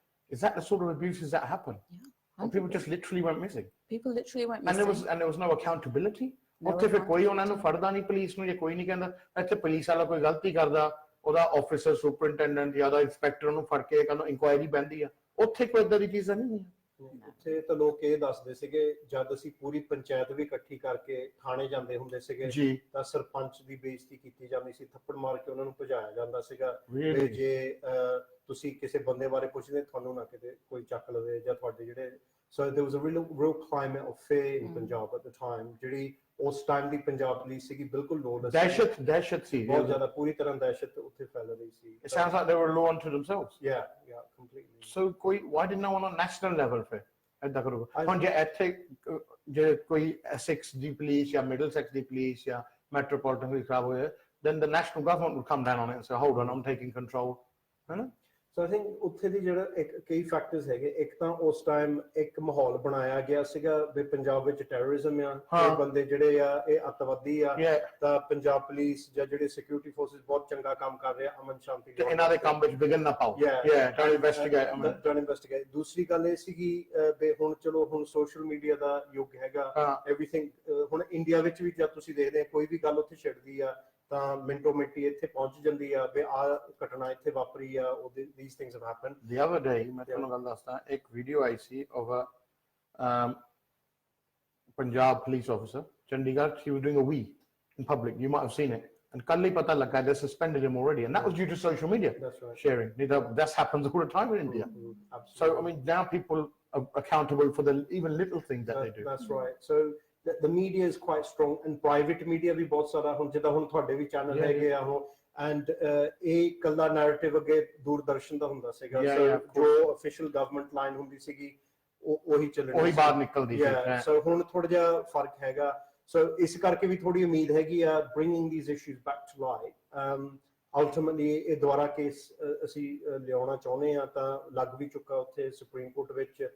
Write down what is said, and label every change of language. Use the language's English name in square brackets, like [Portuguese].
[English] Is that the sort of abuses that happen? Yeah. Or people just literally went missing. People literally went missing. And there was no accountability. [Punjabi] ਉੱਥੇ ਫਿਰ ਕੋਈ ਉਹਨਾਂ ਨੂੰ ਫੜਦਾ ਨਹੀਂ police ਨੂੰ, ਜੇ ਕੋਈ ਨਹੀਂ ਕਹਿੰਦਾ ਇੱਥੇ ਪੁਲਿਸ ਵਾਲਾ ਕੋਈ ਗਲਤੀ ਕਰਦਾ, ਉਹਦਾ ਆਫੀਸਰ ਸੁਪਰਿੰਟੈਂਡੈਂਟ ਜਾਂ ਉਹਦਾ ਇੰਸਪੈਕਟਰ ਉਹਨੂੰ ਫੜ ਕੇ ਕਹਿੰਦਾ ਇਨਕੁਆਇਰੀ ਬਹਿੰਦੀ ਆ। ਉੱਥੇ ਕੋਈ ਏਦਾਂ ਦੀ ਚੀਜ਼ ਨਹੀਂ ਹੈ। ਉੱਥੇ ਤਾਂ ਲੋਕ ਇਹ ਦੱਸਦੇ ਸੀਗੇ, ਜਦ ਅਸੀਂ ਪੂਰੀ ਪੰਚਾਇਤ ਵੀ ਇਕੱਠੀ ਕਰਕੇ ਥਾਣੇ ਜਾਂਦੇ ਹੁੰਦੇ ਸੀਗੇ, ਤਾਂ ਸਰਪੰਚ ਦੀ ਬੇਇੱਜ਼ਤੀ ਕੀਤੀ ਜਾਂਦੀ ਸੀ, ਥੱਪੜ ਮਾਰ ਕੇ ਉਹਨਾਂ ਨੂੰ ਭਜਾਇਆ ਜਾਂਦਾ ਸੀਗਾ। ਜੇ ਤੁਸੀਂ ਕਿਸੇ ਬੰਦੇ ਬਾਰੇ ਪੁੱਛਦੇ, ਤੁਹਾਨੂੰ ਨਾ ਕਿਤੇ ਕੋਈ ਚੱਕ ਲਵੇ ਜਾਂ ਤੁਹਾਡੇ ਜਿਹੜੇ। [English] So there was a real climate of fear in Punjab at the time, [Punjabi] ਜਿਹੜੀ ਉਸ ਟਾਈਮ ਦੀ ਪੰਜਾਬ ਪੁਲਿਸ ਸੀਗੀ, ਬਿਲਕੁਲ ਲੋੜਲੈਸ, ਦਹਿਸ਼ਤ ਸੀ, ਬਹੁਤ ਜ਼ਿਆਦਾ, ਪੂਰੀ ਤਰ੍ਹਾਂ ਦਹਿਸ਼ਤ ਉੱਥੇ ਫੈਲ ਰਹੀ ਸੀ। [English] It sounds like they were law unto themselves. Yeah, completely. So why did no one on national level [Punjabi] ਫਿਰ ਏਦਾਂ ਕਰੂਗਾ? ਹੁਣ ਜੇ ਇੱਥੇ ਜੇ ਕੋਈ Essex ਦੀ ਪੁਲਿਸ ਜਾਂ Middlesex ਦੀ ਪੁਲਿਸ ਜਾਂ ਮੈਟਰੋਪੋਲੀਟਨ ਪੁਲਿਸ ਖਰਾਬ ਹੋਏ, [English] then the national government would come down on it and say, hold on, I'm taking control, [Punjabi] ਹੈ ਨਾ? [English] so I think [Punjabi] ਉੱਥੇ ਦੀ ਜਿਹੜਾ ਕਈ ਫੈਕਟਰਸ ਹੈਗੇ। ਇੱਕ ਤਾਂ ਉਸ ਟਾਈਮ ਇੱਕ ਮਾਹੌਲ ਬਣਾਇਆ ਗਿਆ ਸੀਗਾ ਵੀ ਪੰਜਾਬ ਵਿੱਚ ਟੈਰਰਿਜ਼ਮ ਆ, ਇਹ ਬੰਦੇ ਜਿਹੜੇ ਆ ਇਹ ਅੱਤਵਾਦੀ ਆ, ਤਾਂ ਪੰਜਾਬ ਪੁਲਿਸ ਜਾਂ ਜਿਹੜੇ ਸਿਕਿਉਰਿਟੀ ਫੋਰਸਿਸ ਬਹੁਤ ਚੰਗਾ ਕੰਮ ਕਰ ਰਹੇ ਆ ਅਮਨ ਸ਼ਾਂਤੀ ਦੇ, ਇਹਨਾਂ ਦੇ ਕੰਮ ਵਿੱਚ ਵਿਘਨ ਨਾ ਪਾਓ। [English] don't investigate. [Punjabi] ਦੂਸਰੀ ਗੱਲ ਇਹ ਸੀਗੀ ਵੀ ਹੁਣ ਚਲੋ ਹੁਣ ਸੋਸ਼ਲ ਮੀਡੀਆ ਦਾ ਯੁੱਗ ਹੈਗਾ, ਐਵਰੀਥਿੰਗ ਹੁਣ ਇੰਡੀਆ ਵਿੱਚ ਵੀ ਜਦ ਤੁਸੀਂ ਦੇਖਦੇ ਕੋਈ ਵੀ ਗੱਲ ਉੱਥੇ ਛਿੜਦੀ ਆ ਤਾਂ ਮਿੰਟੋ ਮਿੰਟੀ ਇੱਥੇ ਪਹੁੰਚ ਜਾਂਦੀ ਆ ਵੀ ਆਹ ਘਟਨਾ ਇੱਥੇ ਵਾਪਰੀ ਆ, [English] these things have happened. The other day [Punjabi] ਮੈਂ ਤੁਹਾਨੂੰ ਗੱਲ ਦੱਸਦਾ, ਇੱਕ video I ਸੀ [English] of a Punjab police officer, Chandigarh. He was doing a wee in public. You might have seen it. And [Punjabi] ਕੱਲ ਹੀ ਪਤਾ ਲੱਗਾ [English] they suspended him already, and that was due to social media sharing. That happens all the time in India. So I mean, now people are accountable for the even little things that they do. That's right. So the media is quite strong, and private media [Punjabi] ਵੀ ਬਹੁਤ ਸਾਰਾ, ਹੁਣ ਜਿੱਦਾਂ ਹੁਣ ਤੁਹਾਡੇ ਵੀ channel ਹੈਗੇ ਆ ਉਹ, and ਇਹ ਕੱਲਾ ਨੈਰੇਟਿਵ ਅੱਗੇ ਦੂਰਦਰਸ਼ਨ ਦਾ ਹੁੰਦਾ ਸੀਗਾ, ਜੋ ਅਫੀਸ਼ੀਅਲ ਗਵਰਨਮੈਂਟ ਲਾਈਨ ਹੁੰਦੀ ਸੀਗੀ ਉਹੀ ਚੱਲਣੀ, ਉਹੀ ਬਾਹਰ ਨਿਕਲਦੀ ਸੀ। ਸੋ ਹੁਣ ਥੋੜਾ ਜਿਹਾ ਫਰਕ ਹੈਗਾ। So ਇਸ ਕਰਕੇ ਵੀ ਥੋੜੀ ਉਮੀਦ ਹੈਗੀ ਆ [English] bringing these issues back to light. Ultimately [Punjabi] ਇਹ ਦੁਬਾਰਾ ਕੇਸ ਅਸੀਂ ਲਿਆਉਣਾ ਚਾਹੁੰਦੇ ਆ ਤਾਂ ਲੱਗ ਵੀ ਚੁੱਕਾ ਉੱਥੇ ਸੁਪਰੀਮ ਕੋਰਟ ਵਿੱਚ